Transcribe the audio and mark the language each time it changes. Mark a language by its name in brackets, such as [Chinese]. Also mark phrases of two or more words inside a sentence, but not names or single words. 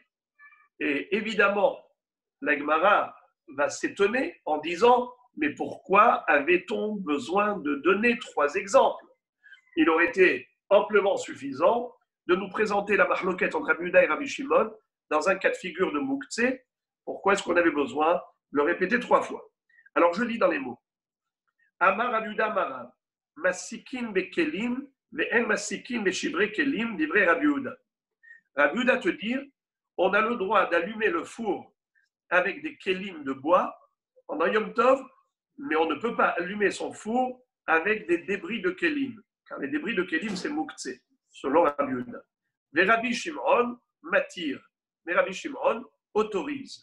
[French] Et évidemment, la Gemara va s'étonner en disant « Mais pourquoi avait-on besoin de donner 3 exemples ?» Il aurait été amplement suffisant de nous présenter la mahloket entre Rabbi Yehuda et Rabbi Shimon dans un cas de figure de Moukhtse. Pourquoi est-ce qu'on avait besoin de le répéter 3 fois? Alors je lis dans les mots. [Hebrew] אמר רבי יהודה מרב, מסיקין בכלים, ואין מסיקין בשברי כלים, דברי רבי יהודה. [French] Rabbi Yehuda te dire, on a le droit d'allumer le four avec des kelim de bois pendant Yom Tov, mais on ne peut pas allumer son four avec des débris de kelim. Car les débris de kelim, c'est Moukhtse, selon Rabbi Yehuda. Mais Rabbi Shimon m'attire. Mais Rabbi Shimon autorise.